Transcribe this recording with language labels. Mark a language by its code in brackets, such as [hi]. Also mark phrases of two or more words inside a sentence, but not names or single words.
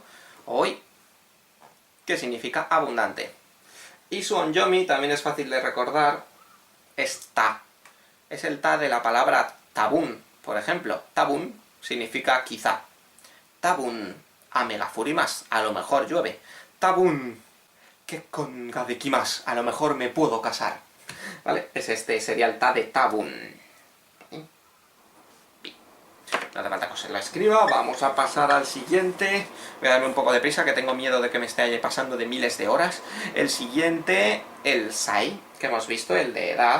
[es] Ooi, que significa abundante. Y su onyomi también es fácil de recordar, es ta. Es el ta de la palabra tabun, por ejemplo. Tabun significa quizá. [ja] 多分雨が降ります, [es] a lo mejor llueve. [ja] 多分結婚ができます, [es] a lo mejor me puedo casar. ¿Vale? Sería el ta de tabun. No hace falta que os lo escriba, vamos a pasar al siguiente. Voy a darme un poco de prisa, que tengo miedo de que me esté pasando de miles de horas. El siguiente, el sai, que hemos visto, el de edad.